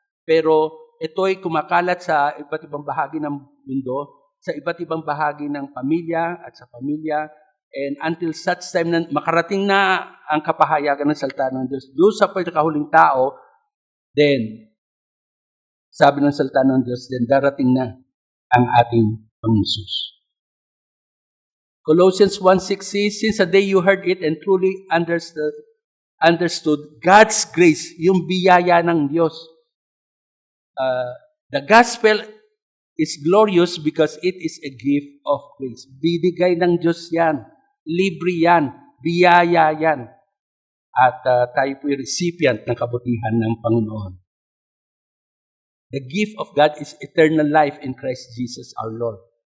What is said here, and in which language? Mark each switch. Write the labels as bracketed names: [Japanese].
[Filipino] Pero ito'y kumakalat sa iba't ibang bahagi ng mundo, sa iba't ibang bahagi ng pamilya at sa pamilya, [English] and until such time [Filipino] na makarating na ang kapahayagan ng salita ng Diyos doon sa pagkakahuling tao, then, sabi ng salita ng Diyos, then darating na ang ating Panginoon Jesus. [English] Colossians 1:6 says, since the day you heard it and truly understood God's grace, [Filipino] yung biyaya ng Diyos. [English] The gospel is glorious because it is a gift of grace. [Filipino] Bibigay ng Diyos yan. Libre yan. Biyaya yan. At tayo po'y recipient ng kabutihan ng Panginoon. [English] The gift of God is eternal life in Christ Jesus our Lord.